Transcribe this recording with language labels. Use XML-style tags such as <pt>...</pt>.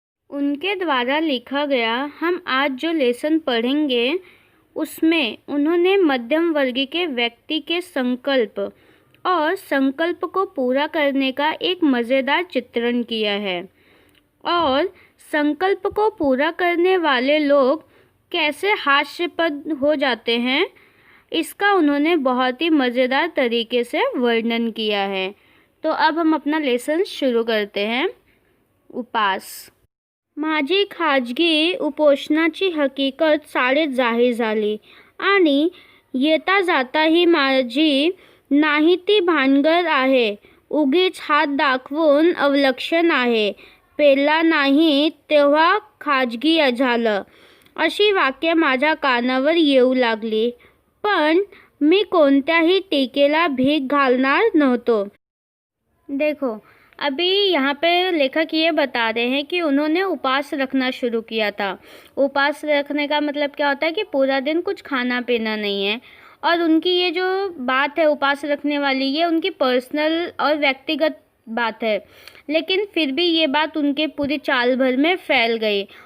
<hi>उनके द्वारा लिखा गया हम आज जो लेसन पढ़ेंगे उसमें उन्होंने मध्यम वर्गीय के व्यक्ति के संकल्प और संकल्प को पूरा करने का एक मज़ेदार चित्रण किया है और संकल्प को पूरा करने वाले लोग कैसे हास्यास्पद हो जाते हैं इसका उन्होंने बहुत ही मज़ेदार तरीके से वर्णन किया है। तो अब हम अपना लेसन शुरू करते हैं। उपास।</hi> <mr>माझी खाजगी उपोषणाची हकीकत शाळेत जाहीर झाली आणि येता जाता ही माझी नाही ती भानगड आहे, उगीच हात दाखवून अवलक्षण आहे, पेला नाही तेव्हा खाजगी झालं, अशी वाक्य माझ्या कानावर येऊ लागली, पण मी कोणत्याही टीकेला भीक घालणार नव्हतो।</mr> <hi>देखो, अभी यहाँ पे लेखक ये बता रहे हैं कि उन्होंने उपास रखना शुरू किया था। उपास रखने का मतलब क्या होता है कि पूरा दिन कुछ खाना पीना नहीं है। और उनकी ये जो बात है उपास रखने वाली, ये उनकी पर्सनल और व्यक्तिगत बात है, लेकिन फिर भी ये बात उनके पूरी चाल भर में फैल गई।</hi>